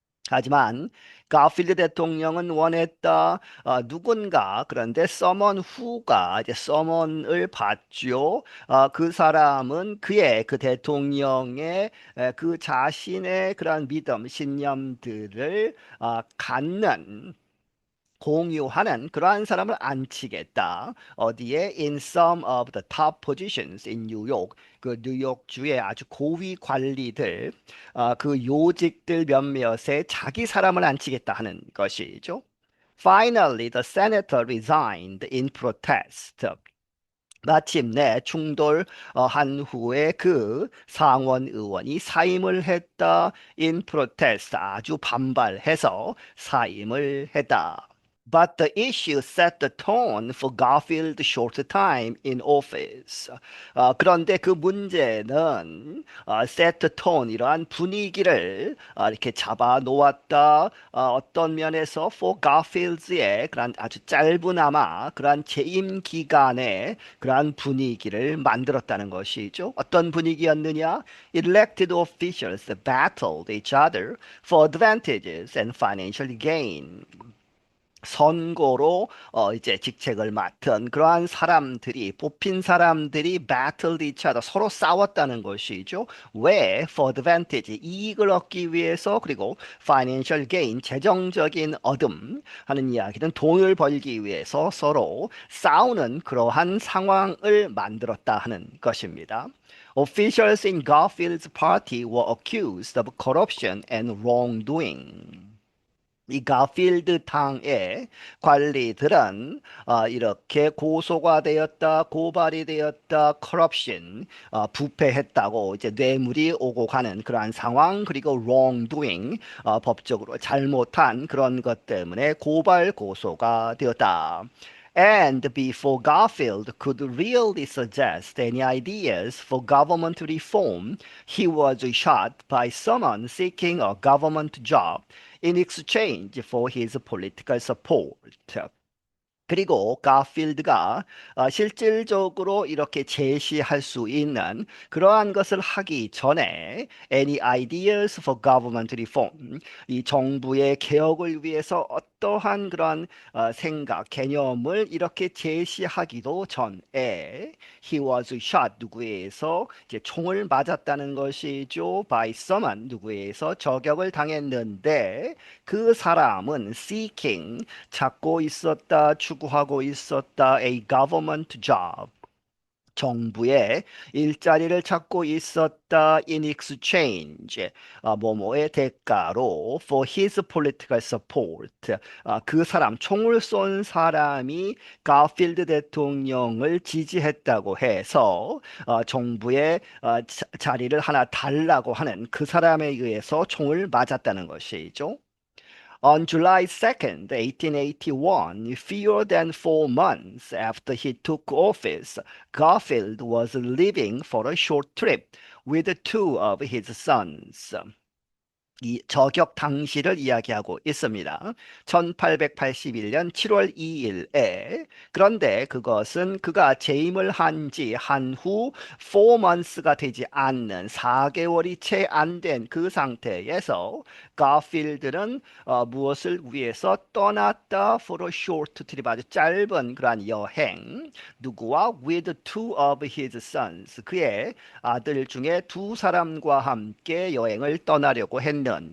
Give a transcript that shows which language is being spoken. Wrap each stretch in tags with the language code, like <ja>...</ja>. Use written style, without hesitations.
<ko>하지만 가필드 대통령은 원했다. 누군가 그런데 서먼 후가 이제 서먼을 받죠. 그 사람은 그의 그 대통령의 그 자신의 그런 믿음, 신념들을 갖는 공유하는 그러한 사람을 앉히겠다. 어디에?</ko> <en>In some of the top positions in New York.</en> <ko>그 뉴욕주의 아주 고위 관리들, 그 요직들 몇몇에 자기 사람을 앉히겠다 하는 것이죠.</ko> <en>Finally, the senator resigned in protest.</en> <ko>마침내 충돌한 후에 그 상원 의원이 사임을 했다.</ko> <en>In protest</en> <ko>아주 반발해서 사임을 했다.</ko> <en>But the issue set the tone for Garfield's short time in office.</en> <ko>그런데 그 문제는</ko> <en>set the tone</en> <ko>이러한 분위기를 이렇게 잡아 놓았다. 어떤 면에서 for Garfield의 그런 아주 짧으나마 그러한 재임 기간에 그러한 분위기를 만들었다는 것이죠. 어떤 분위기였느냐?</ko> <en>Elected officials battled each other for advantages and financial gain.</en> <ko>선거로 이제 직책을 맡은 그러한 사람들이 뽑힌 사람들이</ko> <en>battled each other</en> <ko>서로 싸웠다는 것이죠. 왜?</ko> <en>For advantage</en> <ko>이익을 얻기 위해서 그리고</ko> <en>financial gain</en> <ko>재정적인 얻음 하는 이야기는 돈을 벌기 위해서 서로 싸우는 그러한 상황을 만들었다 하는 것입니다.</ko> <en>Officials in Garfield's party were accused of corruption and wrongdoing.</en> <ko>이 가필드 당의 관리들은 이렇게 고소가 되었다, 고발이 되었다, corruption, 부패했다고 이제 뇌물이 오고 가는 그러한 상황 그리고 wrongdoing, 법적으로 잘못한 그런 것 때문에 고발 고소가 되었다.</ko> <en>And before Garfield could really suggest any ideas for government reform, he was shot by someone seeking a government job in exchange for his political support.</en> <ko>그리고 가필드가 실질적으로 이렇게 제시할 수 있는 그러한 것을 하기 전에</ko> <en>any ideas for government reform</en> <ko>이 정부의 개혁을 위해서 어떠한 그런 생각, 개념을 이렇게 제시하기도 전에</ko> <en>he was shot</en> <ko>누구에 의해서 이제 총을 맞았다는 것이죠.</ko> <en>by someone</en> <ko>누구에 의해서 저격을 당했는데 그 사람은 seeking 찾고 있었다, 추구하고 있었다,</ko> <en>a government job.</en> <ko>정부의 일자리를 찾고 있었다</ko> <en>in exchange</en> <ko>뭐뭐의 대가로</ko> <en>for his political support</en> <ko>그 사람 총을 쏜 사람이 가필드 대통령을 지지했다고 해서 정부의 자리를 하나 달라고 하는 그 사람에 의해서 총을 맞았다는 것이죠.</ko> <en>On July 2nd, 1881, fewer than 4 months after he took office, Garfield was leaving for a short trip with two of his sons.</en> <ko>이 저격 당시를 이야기하고 있습니다. 1881년 7월 2일에 그런데 그것은 그가 재임을 한 지 한 후 4months가 되지 않는 4개월이 채 안 된 그 상태에서 가필드는 무엇을 위해서 떠났다</ko> <en>for a short trip</en> <ko>아주 짧은 그러한 여행 누구와</ko> <en>with two of his sons</en> <ko>그의 아들 중에 두 사람과 함께 여행을 떠나려고 했는데</ko>